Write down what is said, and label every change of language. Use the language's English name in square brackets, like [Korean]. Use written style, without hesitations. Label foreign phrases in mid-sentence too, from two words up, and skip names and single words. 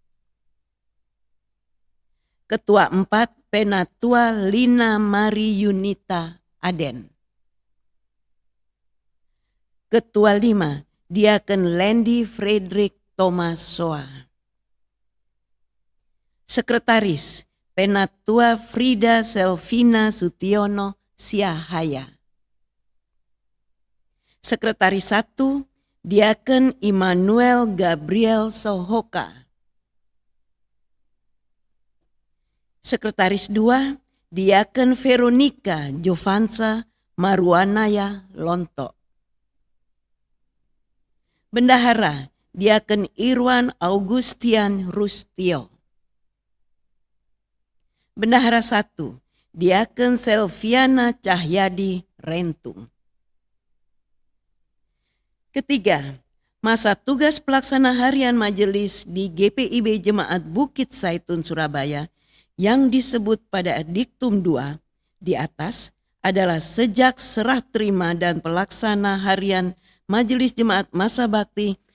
[Indonesian] Ketua 4 Penatua Lina Mari Yunita Aden. Ketua 5 Diaken Lendi Frederick Thomas Soa. Sekretaris Penatua Frida Selvina Sutiono Siahaya. Sekretaris 1 Diaken Immanuel Gabriel Sohoka. Sekretaris 2 Diaken Veronica Jovansa Maruanaya Lonto. Bendahara Diaken Irwan Augustian Rustio. Bendahara 1 Diaken Selviana Cahyadi Rentung. Ketiga, masa tugas pelaksana harian majelis di GPIB Jemaat Bukit Saitun, Surabaya yang disebut pada diktum 2 di atas adalah sejak serah terima dan pelaksana harian Majelis Jemaat Masa Bakti